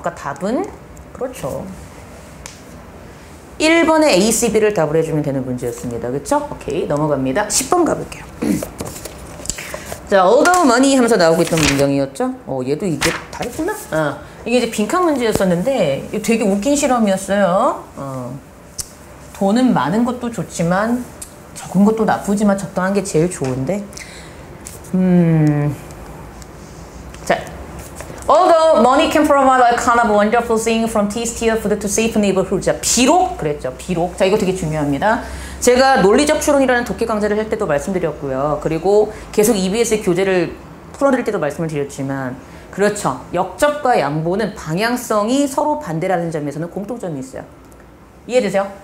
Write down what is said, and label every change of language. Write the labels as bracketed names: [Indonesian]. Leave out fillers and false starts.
[Korean] 그러니까 답은 그렇죠. 1번에 A, C, B를 답을 해주면 되는 문제였습니다. 그쵸? 오케이. 넘어갑니다. 10번 가볼게요. 자, [English] although money [Korean] 하면서 나오고 있던 문장이었죠? 얘도 이게 다 했구나? 이게 이제 빈칸 문제였었는데 되게 웃긴 실험이었어요. 돈은 많은 것도 좋지만 적은 것도 나쁘지만 적당한 게 제일 좋은데 자, [English] although money can provide a kind of wonderful thing from tastier food to safe neighborhood. [Korean] 자, 비록 그랬죠. 비록. 자, 이거 되게 중요합니다. 제가 논리적 추론이라는 독해 강좌를 할 때도 말씀드렸고요. 그리고 계속 EBS 교재를 풀어드릴 때도 말씀을 드렸지만 그렇죠. 역접과 양보는 방향성이 서로 반대라는 점에서는 공통점이 있어요. 이해되세요?